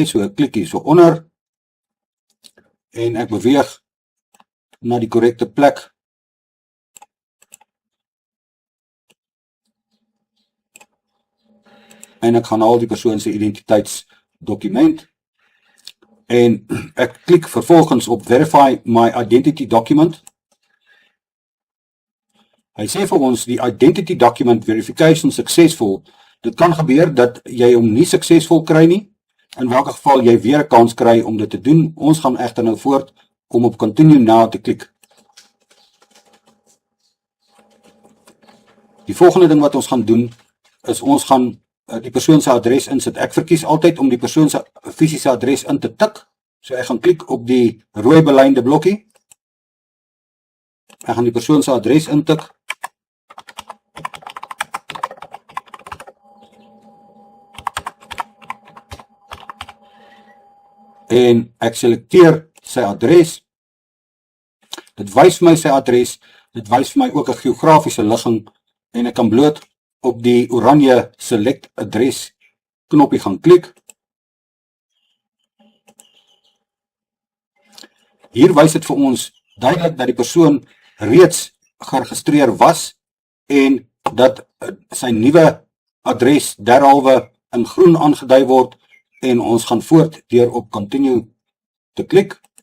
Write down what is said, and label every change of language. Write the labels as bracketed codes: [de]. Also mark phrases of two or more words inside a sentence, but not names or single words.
[af] So ek klik hier so onder en ek beweeg na die korrekte plek. En ek gaan haal die persoon se identiteitsdokument, en ek klik vervolgens op [en] verify my identity document. [af] Hy sê vir ons die [en] identity document verification successful. [af] Dit kan gebeur dat jy hom nie suksesvol kry nie, in welke geval jy weer 'n kans kry om dit te doen. Ons gaan egter nou voort om op [en] continue now [af] te klik. Die volgende ding wat ons gaan doen is ons gaan die persoon se adres insit. Ek verkies altyd om die persoon se fisiese adres in te tik. So ek gaan klik op die rooi belyende blokkie. Ek gaan die persoon se adres intik. En ek selekteer sy adres. Dit wys my sy adres. Dit wys vir my ook 'n geografiese ligging, en ek kan bloot op die oranje [en] select address [af] knoppie gaan klik. Hier wys dit vir ons duidelik dat die persoon reeds geregistreer was, en dat sy nuwe adres derhalwe in groen aangedui word, en ons gaan voort deur op continue te klik.